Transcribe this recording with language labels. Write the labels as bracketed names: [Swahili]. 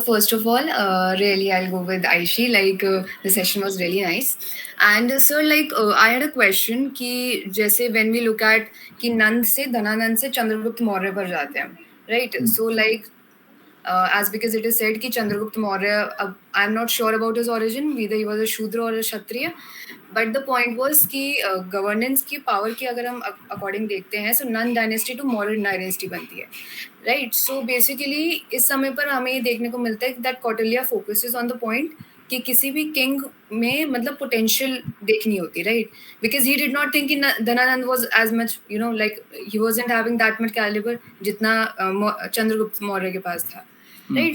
[English] First of all, really, I'll go with Aishi. Like, the session was really nice. And sir, like, I had a question [Hindi] कि जैसे [English] when we look at [Hindi] कि नंद से धनानंद से चंद्रगुप्त मौर्य पर जाते हैं, [English] right? So like, as because it is said [Hindi] कि Chandragupta Maurya, [English] I'm not sure about his origin, whether he was a Shudra or a Kshatriya, but the point was [Hindi] कि गवर्नेंस की पावर की अगर हम अकॉर्डिंग देखते हैं, [English] so Nanda dynasty to Maurya dynasty बनती है, right. So basically [Hindi] इस समय पर हमें ये देखने को मिलता है [English] that Kautilya focuses on the point [Hindi] कि किसी भी किंग में मतलब पोटेंशियल देखनी होती, right. [English] because he did not think [Hindi] कि Dhanananda [English] was as much, you know, like he wasn't having that much calibre [Hindi] जितना चंद्रगुप्त मौर्य के पास था, [English] Right.